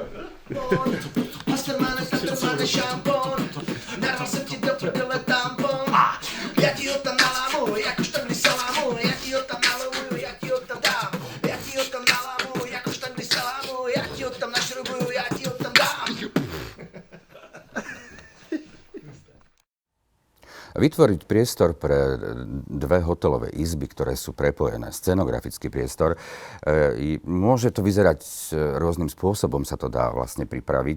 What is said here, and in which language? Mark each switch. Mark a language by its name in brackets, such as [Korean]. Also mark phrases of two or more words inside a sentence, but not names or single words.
[Czech] Pastrmáne, šampon. Naral jsem ti do prdele tampon. Já ti ho tam nalámu, jako štangli salámu. Já ti ho tam nalomuju, já ti ho tam dám. Já ti ho tam nalámu, jako štangli salámu. Já ti ho tam našrobuju, já ti ho tam dám. [Slovak] Vytvoriť priestor pre dve hotelové izby, ktoré sú prepojené, scenografický priestor, môže to vyzerať rôznym spôsobom, sa to dá vlastne pripraviť.